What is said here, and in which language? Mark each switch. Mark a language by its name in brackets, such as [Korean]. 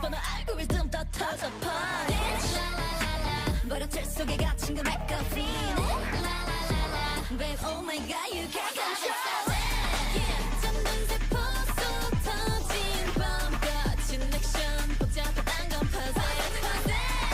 [Korean] 번호 알고리즘 다 터져 봐. 라라라라. 버릇들 속에 갇힌 그 맥커핀. 라라라라. [English] Babe, oh my god, you can't control it. [Korean] 잠든 세포 속 터진 밤 같은 액션. 복잡하단 건 puzzle, puzzle.